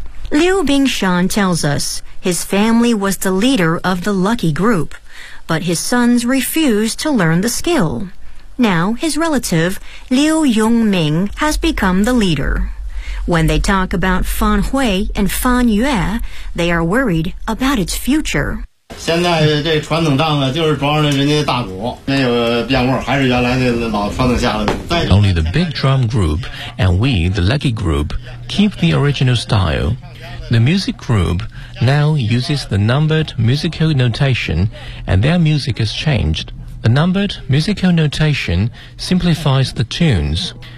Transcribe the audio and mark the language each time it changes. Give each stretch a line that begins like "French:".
English: Liu Bingshan tells us his family was the leader of the Lucky Group, but his sons refused to learn the skill. Now, his relative, Liu Yongming, has become the leader. When they talk about Fan Hui and Fan Yue, they are worried about its future.
Chinese: 现在这传统仗呢，就是装上人家大鼓，没有变味，还是原来那老传统下来的。
English: Only the big drum group and we, the lucky group, keep the original style. The music group now uses the numbered musical notation and their music has changed. The numbered musical notation simplifies the tunes.